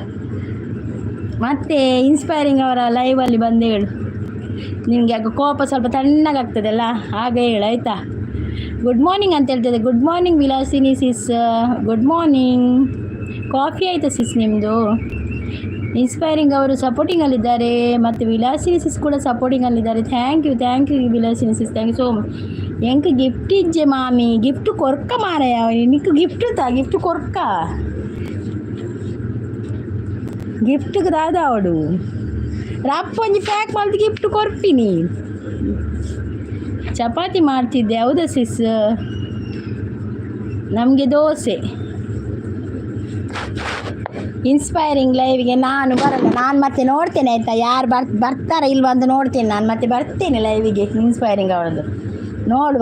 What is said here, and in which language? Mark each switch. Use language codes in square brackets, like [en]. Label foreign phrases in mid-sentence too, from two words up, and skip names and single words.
[kn] ಮತ್ತೆ ಇನ್ಸ್ಪೈರಿಂಗ್ ಅವರ ಲೈವಲ್ಲಿ ಬಂದು ಹೇಳು, ನಿನಗೆ ಯಾಕೆ ಕೋಪ ಸ್ವಲ್ಪ ತಣ್ಣಗಾಗ್ತದಲ್ಲ, ಆಗ ಹೇಳು ಆಯಿತಾ. [en] good morning [kn] ಅಂತ ಹೇಳ್ತದೆ. [en] good morning [kn] ವಿಲಾಸಿನಿ ಸಿಸ್, [en] good morning. [kn] ಕಾಫಿ ಆಯಿತಾ ಸಿಸ್ ನಿಮ್ಮದು? ಇನ್ಸ್ಪೈರಿಂಗ್ ಅವರು ಸಪೋರ್ಟಿಂಗಲ್ಲಿದ್ದಾರೆ ಮತ್ತು ವಿಲಾಸಿನಿ ಸಿಸ್ ಕೂಡ ಸಪೋರ್ಟಿಂಗಲ್ಲಿದ್ದಾರೆ. [en] thank you Vilasini sis, thank you so much. [tcy] ಎಂಕ ಗಿಫ್ಟ್ ಇಜ್ಜೆ ಮಾಮಿ, ಗಿಫ್ಟ್ ಕೊರ್ಕ ಮಾರಾಯ, ನಿಕ್ಕು ಗಿಫ್ಟ್ ಕೊರ್ಕ, ಗಿಫ್ಟ್ಗೆ ದಾದಾವಡು ರಪ್ಪ ಒಂಜಿ ಪ್ಯಾಕ್ ಮಾಡ್ದು ಗಿಫ್ಟ್ ಕೊರ್ಪಿನಿ. [kn] ಚಪಾತಿ ಮಾಡ್ತಿದ್ದೆ, ಹೌದಾ ಸಿಸ್? ನಮಗೆ ದೋಸೆ. ಇನ್ಸ್ಪೈರಿಂಗ್ ಲೈವ್ಗೆ ನಾನು ಬರಲ್ಲ, ನಾನು ಮತ್ತೆ ನೋಡ್ತೇನೆ ಆಯಿತಾ, ಯಾರು ಬರ್ತಾರ ಇಲ್ವಾ ಅಂತ ನೋಡ್ತೇನೆ. ನಾನು ಮತ್ತೆ ಬರ್ತೇನೆ ಲೈವಿಗೆ ಇನ್ಸ್ಪೈರಿಂಗ್ ಅವರದ್ದು, ನೋಡುವ.